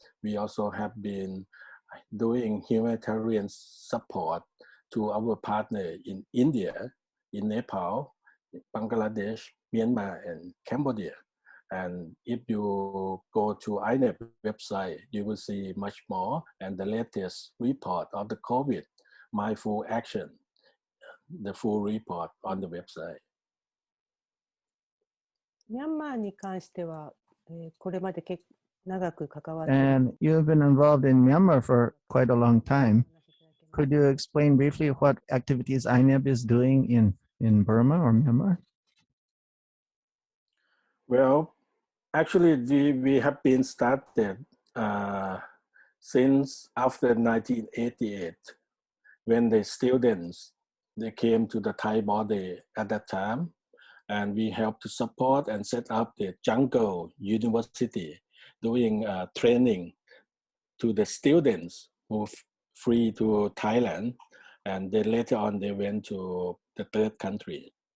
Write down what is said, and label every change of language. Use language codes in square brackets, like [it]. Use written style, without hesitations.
[en] We also have been doing humanitarian support to our partner in India, in Nepal, Bangladesh, Myanmar, and Cambodia. And if you go to INEB website, you will see much more and the latest report of the COVID mindful action, the full report on the website. [ja] ミャンマーに関しては、これまで長く関わって [en] And you've been involved in Myanmar for quite a long time. Could you explain briefly what activities INEB is doing in Burma or Myanmar? Well, actually, we have been started since after 1988, when the students, they came to the Thai border at that time, and we helped to support and set up the Jungle University, doing training to the students who flee to Thailand, and then later on they went to the third country.